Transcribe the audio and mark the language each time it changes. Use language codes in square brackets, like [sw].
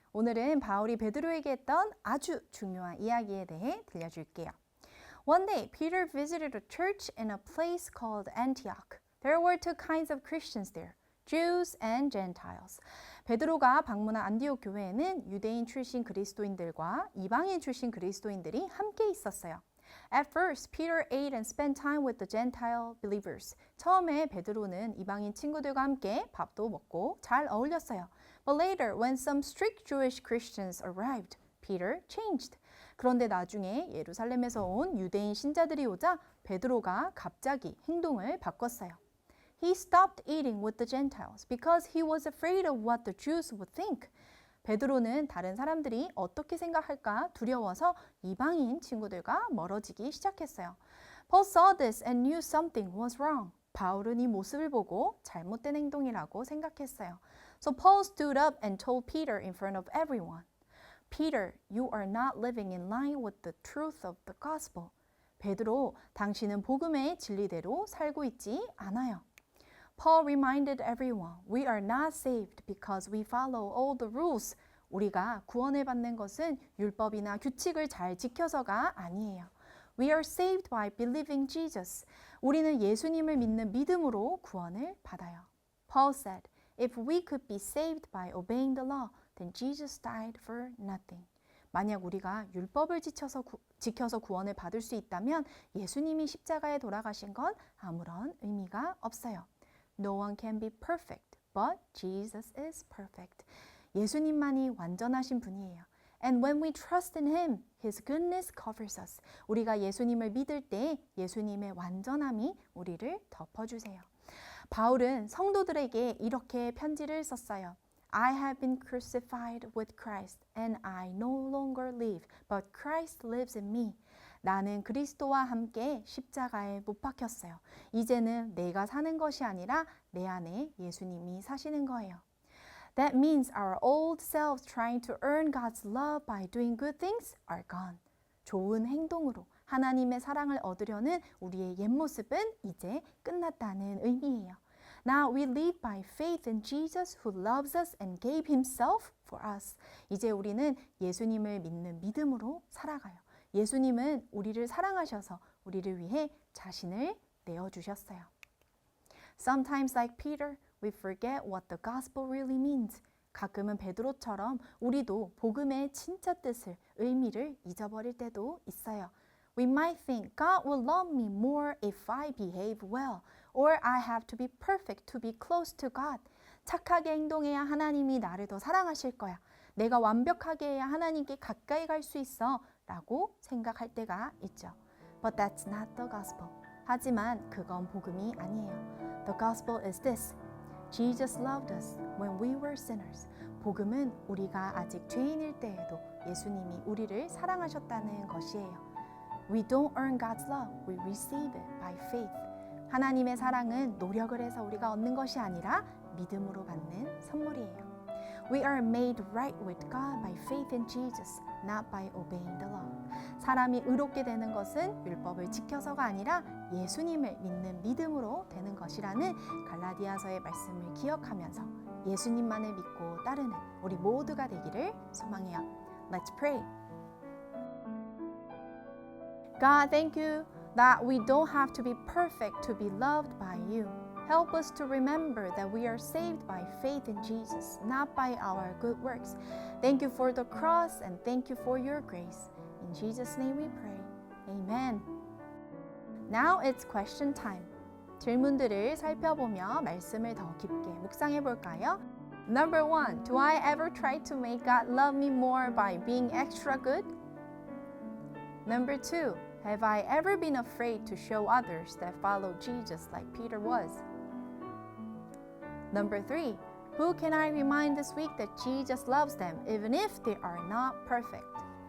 [ko] 오늘은 바울이 베드로에게 했던 아주 중요한 이야기에 대해 들려줄게요. [en] One day, Peter visited a church in a place called Antioch. There were two kinds of Christians there, Jews and Gentiles. [ko] 베드로가 방문한 안디옥 교회에는 유대인 출신 그리스도인들과 이방인 출신 그리스도인들이 함께 있었어요. [en] At first, Peter ate and spent time with the Gentile believers. [ko] 처음에 베드로는 이방인 친구들과 함께 밥도 먹고 잘 어울렸어요. [en] But later, when some strict Jewish Christians arrived, Peter changed. [ko] 그런데 나중에 예루살렘에서 온 유대인 신자들이 오자 베드로가 갑자기 행동을 바꿨어요. [en] He stopped eating with the Gentiles because he was afraid of what the Jews would think. [ko] 베드로는 다른 사람들이 어떻게 생각할까 두려워서 이방인 친구들과 멀어지기 시작했어요. [en] Paul saw this and knew something was wrong. [ko] 바울은 이 모습을 보고 잘못된 행동이라고 생각했어요. [en] So Paul stood up and told Peter in front of everyone, Peter, you are not living in line with the truth of the gospel. [ko] 베드로, 당신은 복음의 진리대로 살고 있지 않아요. [en] Paul reminded everyone, we are not saved because we follow all the rules. [ko] 우리가 구원을 받는 것은 율법이나 규칙을 잘 지켜서가 아니에요. [en] We are saved by believing Jesus. [ko] 우리는 예수님을 믿는 믿음으로 구원을 받아요. [en] Paul said, if we could be saved by obeying the law, then Jesus died for nothing. [ko] 만약 우리가 율법을 지켜서 구원을 받을 수 있다면 예수님이 십자가에 돌아가신 건 아무런 의미가 없어요. [en] No one can be perfect, but Jesus is perfect. [ko] 예수님만이 완전하신 분이에요. [en] And when we trust in Him, His goodness covers us. [ko] 우리가 예수님을 믿을 때 예수님의 완전함이 우리를 덮어주세요. 바울은 성도들에게 이렇게 편지를 썼어요. [en] I have been crucified with Christ, and I no longer live, but Christ lives in me. [ko] 나는 그리스도와 함께 십자가에 못 박혔어요. 이제는 내가 사는 것이 아니라 내 안에 예수님이 사시는 거예요. [en] That means our old selves trying to earn God's love by doing good things are gone. [ko] 좋은 행동으로 하나님의 사랑을 얻으려는 우리의 옛 모습은 이제 끝났다는 의미예요. [en] Now we live by faith in Jesus who loves us and gave himself for us. [ko] 이제 우리는 예수님을 믿는 믿음으로 살아가요. 예수님은 우리를 사랑하셔서 우리를 위해 자신을 내어주셨어요. [en] Sometimes like Peter, we forget what the gospel really means. [ko] 가끔은 베드로처럼 우리도 복음의 진짜 뜻을, 의미를 잊어버릴 때도 있어요. [en] We might think God will love me more if I behave well, or I have to be perfect to be close to God. [ko] 착하게 행동해야 하나님이 나를 더 사랑하실 거야. 내가 완벽하게 해야 하나님께 가까이 갈 수 있어 라고 생각할 때가 있죠. [en] But that's not the gospel. [ko] 하지만 그건 복음이 아니에요. [en] The gospel is this. Jesus loved us when we were sinners. [ko] 복음은 우리가 아직 죄인일 때에도 예수님이 우리를 사랑하셨다는 것이에요. [en] We don't earn God's love. We receive it by faith. [ko] 하나님의 사랑은 노력을 해서 우리가 얻는 것이 아니라 믿음으로 받는 선물이에요. [en] We are made right with God by faith in Jesus, not by obeying the law. [ko] 사람이 의롭게 되는 것은 율법을 지켜서가 아니라 예수님을 믿는 믿음으로 되는 것이라는 갈라디아서의 말씀을 기억하면서 예수님만을 믿고 따르는 우리 모두가 되기를 소망해요. [en] Let's pray. God, thank you that we don't have to be perfect to be loved by you. Help us to remember that we are saved by faith in Jesus, not by our good works. Thank you for the cross and thank you for your grace. In Jesus' name we pray. Amen. Now it's question time. [ko] 질문들을 살펴보며 말씀을 더 깊게 묵상해 볼까요? [en] Number 1. Do I ever try to make God love me more by being extra good? Number 2. Have I ever been afraid to show others that follow Jesus like Peter was? Number 3. Who can I remind this week that Jesus loves them even if they are not perfect?